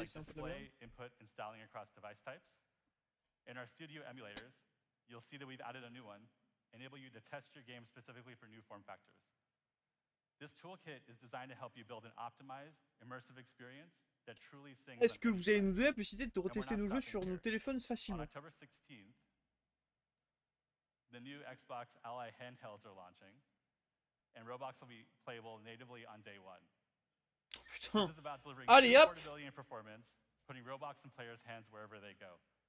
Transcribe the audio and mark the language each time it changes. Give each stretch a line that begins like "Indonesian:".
English: like
French: c'est un peu de la merde.
English: display, input, and styling across device types. In our studio emulators, you'll see that we've added a new one, enable you to test your game specifically for new form factors. This toolkit is designed to help you build an optimized, immersive experience that truly sings.
French: Est-ce que vous allez nous donner la possibilité de retester nos jeux sur nos téléphones
English: On
French: facilement?
English: October 16th, the new Xbox Ally handhelds are launching, and Roblox will be playable natively on day one.
French: Putain.
English: This is about delivering
French: Allez, hop!
English: portability and performance, putting Roblox in players' hands wherever they go.